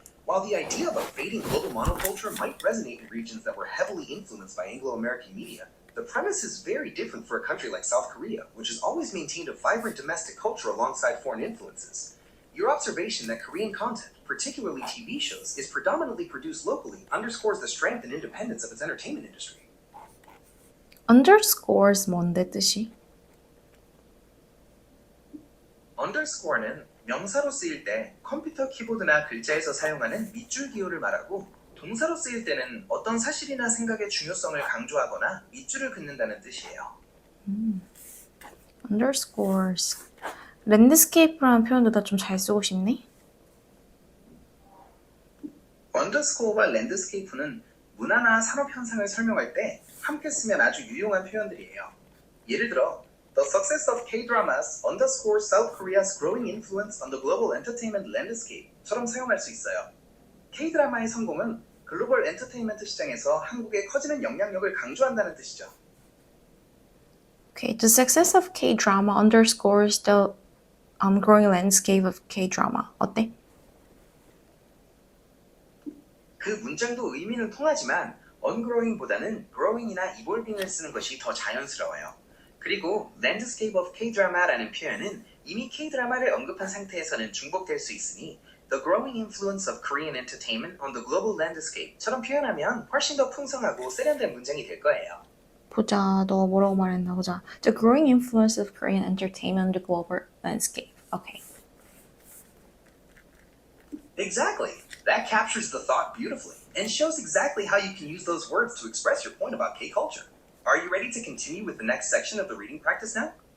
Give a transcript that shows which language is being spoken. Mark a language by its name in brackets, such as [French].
[English] While the idea of a fading global monoculture might resonate in regions that were heavily influenced by Anglo-American media, the premise is very different for a country like South Korea, which has always maintained a vibrant domestic culture alongside foreign influences. Your observation that Korean content, particularly TV shows, is predominantly produced locally underscores the strength and independence of its entertainment industry. [Korean] Underscores 뭔데 뜻이? underscore는 명사로 쓰일 때 컴퓨터 키보드나 글자에서 사용하는 밑줄 기호를 말하고 동사로 쓰일 때는 어떤 사실이나 생각의 중요성을 강조하거나 밑줄을 긋는다는 뜻이에요. [English] Underscores. [Korean] 랜드스케이프라는 표현도 나 좀 잘 쓰고 싶네. underscore와 랜드스케이프는 문화나 산업 현상을 설명할 때 함께 쓰면 아주 유용한 표현들이에요. 예를 들어 [English] The success of K-dramas underscores South Korea's growing influence on the global entertainment landscape처럼 [Korean] 사용할 수 있어요. K-드라마의 성공은 글로벌 엔터테인먼트 시장에서 한국의 커지는 영향력을 강조한다는 뜻이죠. [English] Okay, the success of K-drama underscores the growing landscape of K-drama. [Korean] 어때? 그 문장도 의미는 통하지만 ongrowing보다는 growing이나 evolving을 쓰는 것이 더 자연스러워요. 그리고 landscape of K-drama라는 표현은 이미 K-드라마를 언급한 상태에서는 중복될 수 있으니 [English] The growing influence of Korean entertainment on the global landscape [Korean] 처럼 표현하면 훨씬 더 풍성하고 세련된 문장이 될 거예요. 보자, 너 뭐라고 말했나 보자. [English] The growing influence of Korean entertainment on the global landscape. Okay. Exactly. That captures the thought beautifully and shows exactly how you can use those words to express your point about K-culture. Are you ready to continue with the next section of the reading practice now?